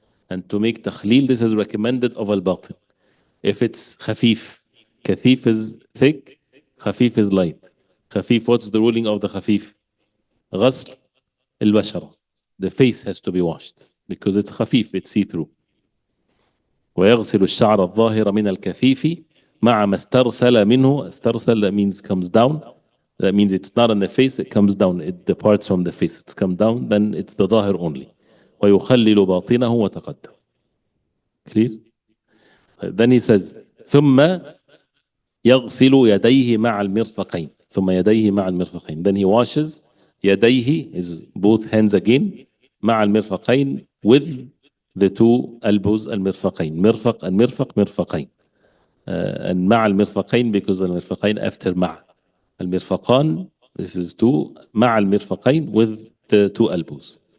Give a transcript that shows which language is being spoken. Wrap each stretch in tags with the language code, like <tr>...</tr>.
<en>And to make takhleel, this is recommended of al-batin. If it's khafif, kathif is thick, khafif is light. Khafif, what's the ruling of the khafif?</en> <ar>Ghasl al-bashara.</ar> <en>The face has to be washed because it's khafif, it's see-through.</en> <ar>ويغسل الشعر الظاهر من الكثيف مع ما استرسل منه.</ar> <en>استرسل, that means comes down. That means it's not on the face, it comes down. It departs from the face, it's come down, then it's the ظاهر only.</en> <ar>ويخلل باطنه وتقدم.</ar> <en>Clear? Then he says,</en> <ar>ثم يغسل يديه مع المرفقين ثم يديه مع المرفقين.</ar> <en>Then he washes يديه, his both hands again,</en> <ar>مع المرفقين,</ar> <en>with the two elbows, المرفقين,</en> <ar>مرفق المرفق مرفقين,</ar> <en>and مع المرفقين because المرفقين after مع المرفقان, this is two, مع المرفقين with the two elbows.</en>